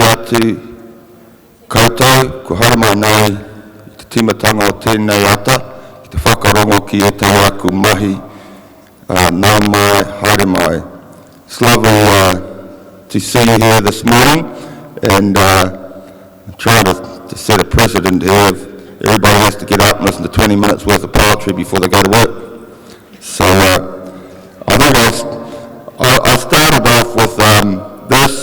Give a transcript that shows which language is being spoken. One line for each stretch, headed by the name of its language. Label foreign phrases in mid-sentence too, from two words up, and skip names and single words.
Māori: atu koutou, ko harama nei i te timatanga o tēnei ata, i te whakarongo ki e te aku mahi, nā mai, haere mai.
English: It's lovely to see you here this morning, and I'm trying to set a precedent here. Everybody has to get up and listen to 20 minutes worth of poetry before they go to work. So I think I started off with this.